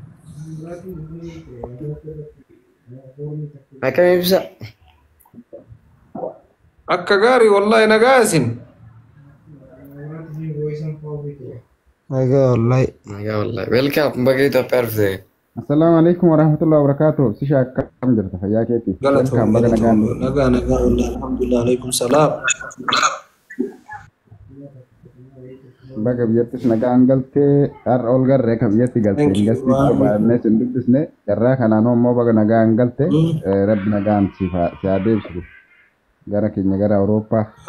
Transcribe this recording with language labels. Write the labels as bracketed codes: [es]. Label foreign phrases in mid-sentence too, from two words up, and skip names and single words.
[om] Akkamiin ibsa. Akka gaarii wallahi nagaasin. Nagaa wallahi. Welcome baga Itoophiyaa dhufte. [ar] السلام عليكم ورحمة الله وبركاته. [om] Sisha akkam jirta fayyaa keetii. Nagaa [ar] والله الحمد لله عليكم السلام. [om] Baga biyyattis nagaan galtee har'a ol garree ka biyyatti galtee ingasti barbaadnee sin dubbisne irraa kanaan immoo baga nagaan galtee rabbi nagaan si haa deebisu gara keenya gara Awurooppaa.